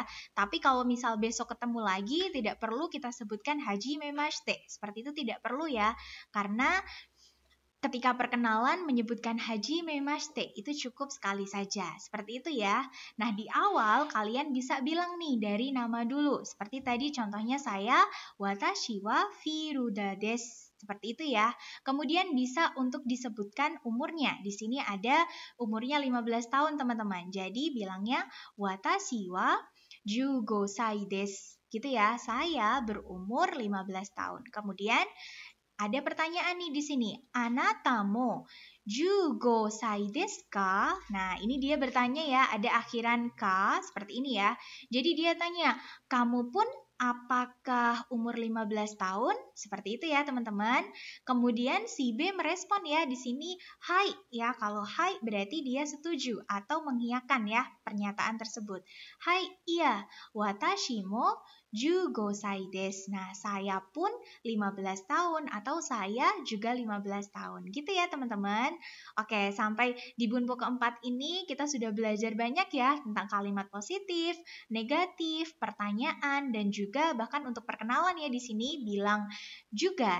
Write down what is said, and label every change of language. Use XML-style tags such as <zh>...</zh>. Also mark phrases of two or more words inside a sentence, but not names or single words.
<id>Tapi kalau misal besok ketemu lagi, tidak perlu kita sebutkan hajimemashite, seperti itu tidak perlu ya. Karena ketika perkenalan menyebutkan hajimemashite itu cukup sekali saja. Seperti itu ya. Nah, di awal kalian bisa bilang nih dari nama dulu. Seperti tadi contohnya saya,</id> <ja>私はフィルダです.</ja> <id>Seperti itu ya. Kemudian bisa untuk disebutkan umurnya. Di sini ada umurnya 15 tahun teman-teman. Jadi bilangnya</id> <ja>私は15歳です.</ja> <id>Gitu ya. Saya berumur 15 tahun. Kemudian ada pertanyaan nih di sini.</id> <ja>あなたも15歳ですか?</ja> <id>Nah, ini dia bertanya ya, ada akhiran ka seperti ini ya. Jadi dia tanya, kamu pun apakah umur 15 tahun? Seperti itu ya, teman-teman. Kemudian si B merespon ya di sini hai ya. Kalau hai berarti dia setuju atau mengiyakan ya pernyataan tersebut. Hai, iya.</id> <ja>私も15歳です.</ja> <id>Nah, saya pun 15 tahun atau saya juga 15 tahun. Gitu ya, teman-teman. Oke, sampai di bunpo keempat ini kita sudah belajar banyak ya tentang kalimat positif, negatif, pertanyaan, dan juga bahkan untuk perkenalan ya di sini bilang juga.</id>